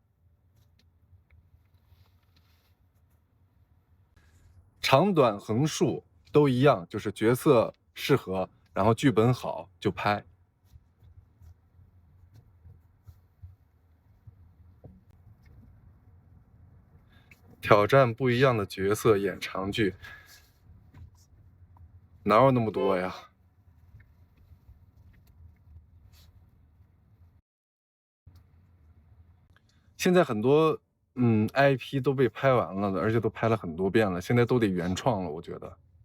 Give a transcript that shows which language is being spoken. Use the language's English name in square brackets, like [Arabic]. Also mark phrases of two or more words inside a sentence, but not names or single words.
[Chinese] 長短橫豎都一樣，就是角色適合，然後劇本好就拍。挑戰不一樣的角色演長劇，哪有那麼多呀？現在很多IP 都被拍完了的，而且都拍了很多遍了，現在都得原創了，我覺得。